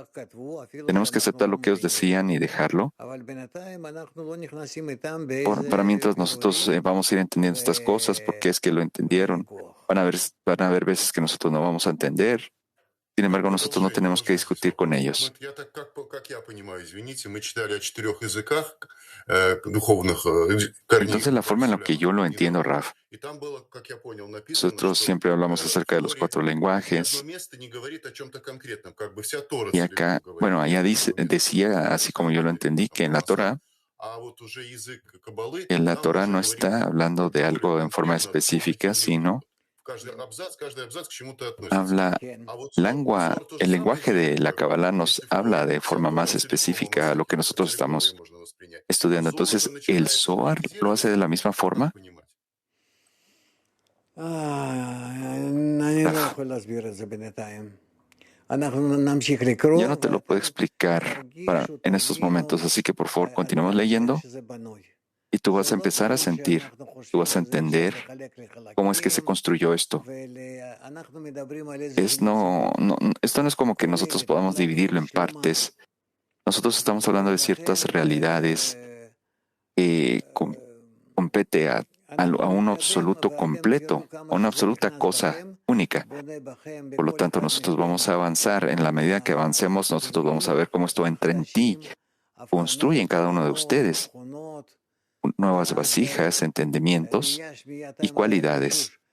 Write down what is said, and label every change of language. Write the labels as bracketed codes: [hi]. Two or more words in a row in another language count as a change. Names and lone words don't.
[es] Tenemos que aceptar lo que ellos decían y dejarlo. Para mientras nosotros vamos a ir entendiendo estas cosas, porque es que lo entendieron. Van a haber veces que nosotros no vamos a entender. Sin embargo, nosotros no tenemos que discutir con ellos. [ru] Я так, как я понимаю, извините, мы читали о 4 языках духовных корней, [es] Entonces, la forma en la que yo lo entiendo, Raf, [ru] и там было, как я понял, написано, [es] nosotros [ru] что [es] siempre hablamos acerca de [ru] в [es] los [ru] Торе [es] 4 [ru] ни одно [es] lenguajes. [ru] место не говорит о чем-то конкретном, как бы вся Тора [es] Y [ru] целиком [es] acá, [ru] говорит [es] bueno, [ru] о [es] allá [ru] чем-то конкретном. [es] decía, así como yo lo entendí, que en la Torah, [ru] А вот уже язык Каббалы, [es] en la [ru] там [es] Torah [ru] уже [es] no [ru] говорится [es] está hablando de [ru] более [es] algo en forma [ru] конкретно о духовных [es] específica, [ru] языках. [es] sino [ru] Каждый абзац к чему-то относится. [es] habla [ru] А вот Зор то же [es] el [ru] самое [es] lenguaje de [ru] делает, [es] la [ru] как бы. [es] Kabbalah nos [ru] Если в [es] habla [ru] Торе [es] de [ru] вся [es] forma [ru] Тора [es] más [ru] целиком [es] específica a lo que [ru] как [es] nosotros [ru] целиковой [es] estamos [ru] можно воспринять. [es] estudiando. [ru] А Зор уже [es] Entonces, ¿el [ru] начинает [es] Zohar lo hace de la misma forma? [ru] понимать. [he] אני לא Raf, יכול להסביר את זה בינתיים. אנחנו נמשיך לקרוא, [es] yo no te lo puedo explicar en estos momentos, así que por favor continuemos leyendo [he] שזה בנוי. [es] y tú vas [he] זה [es] a [he] לא [es] empezar a [he] דברים [es] sentir, [he] שאנחנו [es] tú [he] חושבים [es] vas a [he] על זה, אפשר [es] entender [he] לחלק [es] cómo es que se [he] לחלקים, [es] construyó esto. [he] ואנחנו מדברים על [es] Es [he] איזושהי [es] esto no es como que nosotros podamos dividirlo en partes. Nosotros estamos hablando de ciertas realidades que compete a un absoluto completo, a una absoluta cosa única. Por lo tanto, nosotros vamos a avanzar. En la medida que avancemos, nosotros vamos a ver cómo esto entra en ti, construye en cada uno de ustedes nuevas vasijas, entendimientos y cualidades.